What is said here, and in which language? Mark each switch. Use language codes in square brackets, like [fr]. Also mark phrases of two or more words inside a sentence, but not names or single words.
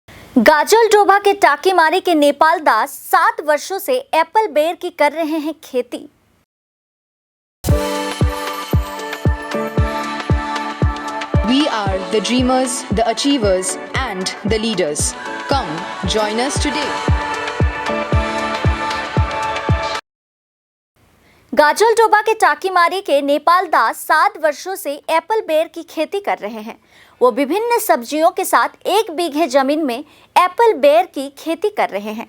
[hi] गाजल डोभा के टाकीमारी के नेपाल दास 7 वर्षों से एप्पल बेर की कर रहे हैं खेती। [en] We are the dreamers, the achievers, and the leaders. Come, join us today. [hi] गाजल डोभा के टाकीमारी के नेपाल दास 7 वर्षों से एप्पल बेर की खेती कर रहे हैं। वो विभिन्न सब्जियों के साथ 1 बीघे जमीन में एप्पल बेर की खेती कर रहे हैं।